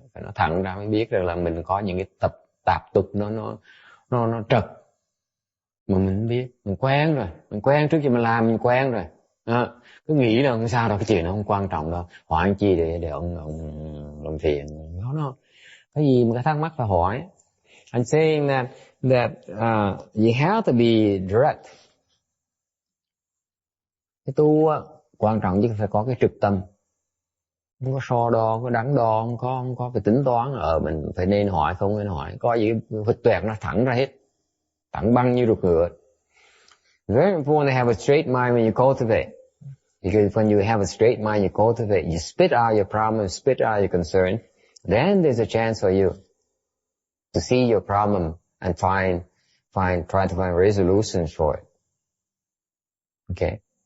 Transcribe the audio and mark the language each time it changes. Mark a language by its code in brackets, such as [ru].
[vi] Phải nói thẳng ra mới biết được là mình có những cái tạp tục nó trật mà mình không biết. Mình quen rồi, mình quen trước khi mình làm mình quen rồi. Cứ nghĩ là không sao đâu, cái chuyện nó không quan trọng đâu, hỏi anh chi để ông làm phiền. Nó cái gì mà cái thắc mắc phải hỏi. [en] I'm saying that you have to be direct. [vi] Cái tu quan trọng chứ phải có cái trực tâm, không có so đo, có đắn đo, không có cái tính toán mình phải nên hỏi không nên hỏi, có gì vượt tuyệt nó thẳng ra hết, thẳng băng như ruột ngựa. [en] Very important to have a straight mind when you cultivate, because when you have a straight mind you cultivate, you spit out your problems, spit out your concern, then there's a chance for you to see your problem and try to find resolutions for it. Okay.